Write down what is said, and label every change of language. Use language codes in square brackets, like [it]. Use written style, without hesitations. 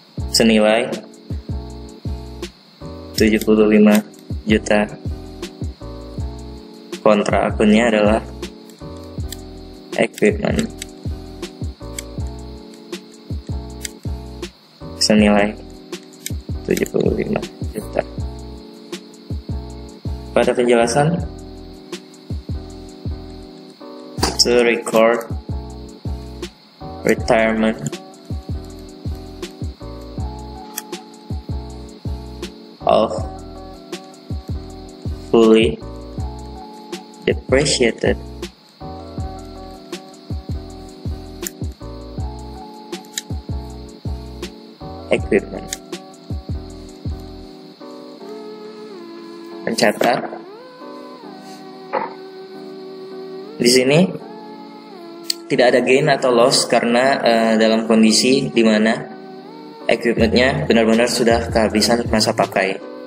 [id] senilai 75 juta. Kontra akunnya adalah equipment senilai 75 juta. Pada penjelasan, [en] to record retirement of fully depreciated equipment. [id] Pencatat di sini tidak ada gain atau loss karena dalam kondisi di mana equipmentnya benar-benar sudah kehabisan masa pakai.